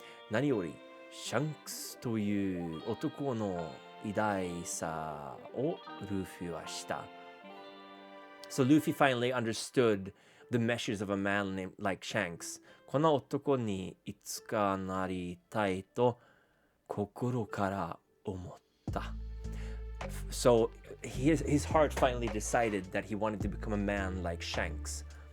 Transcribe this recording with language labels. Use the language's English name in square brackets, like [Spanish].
[Japanese] 何よりシャンクスという男の偉大さをルフィはした。 [English] So Luffy finally understood the measures of a man named like Shanks. [Japanese] この男にいつかなりたいと心から思った。 [English] So his heart finally decided that he wanted to become a man like Shanks.